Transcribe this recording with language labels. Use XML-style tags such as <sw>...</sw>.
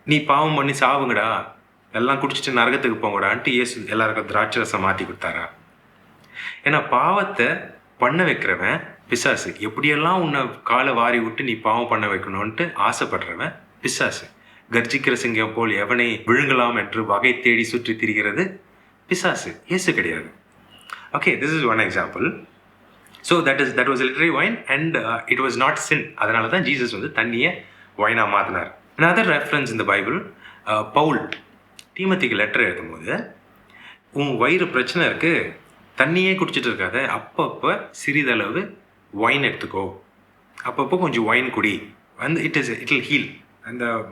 <ta>நீ பாவம் பண்ணி சாவுங்கடா, எல்லாம் குடிச்சிட்டு நரகத்துக்கு போங்கடான்ட்டு இயேசு எல்லாருக்கும் திராட்சை ரசம் மாற்றி கொடுத்தாரா? ஏன்னா பாவத்தை பண்ண வைக்கிறவன் பிசாசு. எப்படியெல்லாம் உன்னை காலை வாரி விட்டு நீ பாவம் பண்ண வைக்கணும்ன்ட்டு ஆசைப்படுறவன் பிசாசு. கர்ஜிக்கிற சிங்கம் போல் எவனை விழுங்கலாம் என்று வகை தேடி சுற்றி திரிகிறது பிசாசு, இயேசு கிடையாது.</ta> <en>Okay, this is one example. So that was literary wine and it was not sin.</en> <ta>அதனால தான் ஜீசஸ் வந்து தண்ணியை ஒயினா மாற்றினார்.</ta> <en>Another reference in the Bible,</en> <ta>Pavul தீமோத்தேயுக்கு letter எழுதும்போது, உன் வயிறு பிரச்சனை இருக்குது, தண்ணியே குடிச்சிட்டு இருக்காத, அப்பப்போ சிறிதளவு ஒயின் எடுத்துக்கோ, அப்பப்போ கொஞ்சம் ஒயின் குடி,</ta> <en>It will heal.</en> <ta>அந்த</ta>